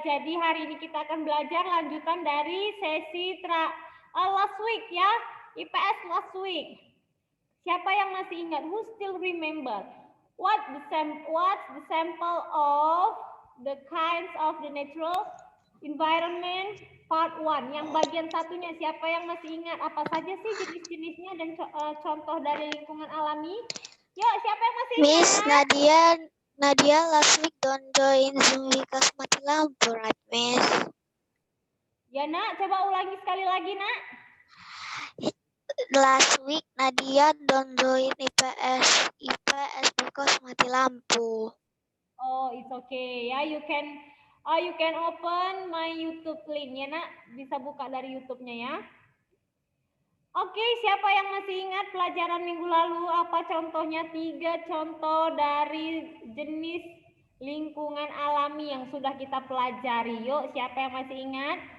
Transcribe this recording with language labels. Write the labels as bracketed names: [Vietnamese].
[Indonesian] Jadi hari ini kita akan belajar lanjutan dari sesi [English] last week [Indonesian] ya, IPS last week. Siapa yang masih ingat? [English] Who still remember? What's the sample of the kinds of the natural environment part 1? [Indonesian] Yang bagian satunya siapa yang masih ingat? Apa saja sih jenis-jenisnya dan contoh dari lingkungan alami? Yuk, siapa yang masih ingat? [English] Miss Nadia last week don't join Zoom because [Indonesian] mati lampu, [English] right, Miss? [Indonesian] Ya, Nak, coba ulangi sekali lagi, Nak. [English] Last week Nadia don't join IPS because [Indonesian] mati lampu. [English] Oh, it's okay. Ya, you can open my YouTube link ya, Nak. [Indonesian] Bisa buka dari YouTube-nya ya. Oke, siapa yang masih ingat pelajaran minggu lalu? Apa contohnya? 3 contoh dari jenis lingkungan alami yang sudah kita pelajari. Yuk, siapa yang masih ingat?